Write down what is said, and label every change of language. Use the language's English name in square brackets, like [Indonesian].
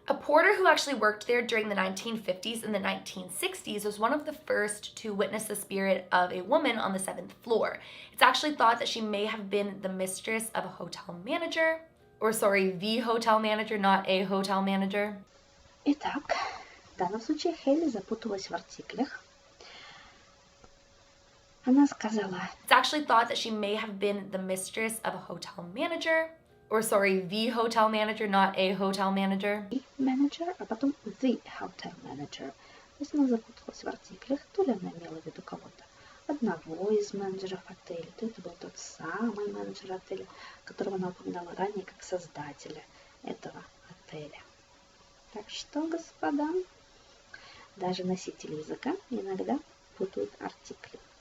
[English] A porter who actually worked there during the 1950s and the 1960s was one of the first to witness the spirit of a woman on the 7th floor. It's actually thought that she may have been the mistress of a hotel manager, the hotel manager, not a hotel manager. [Russian] Итак, в данном случае Хейли запуталась в артиклях. Она сказала, [English] It's actually thought that she may have been the mistress of a hotel manager, the hotel manager, not a hotel manager. Manager, [Russian] а потом [English] the hotel manager. [Russian] То есть она запуталась в артиклях, то ли она имела в виду кого-то одного из менеджеров отеля, то это был тот самый менеджер отеля, которого она упоминала ранее как создателя этого отеля. Так что, господа, даже носители языка иногда путают артикли.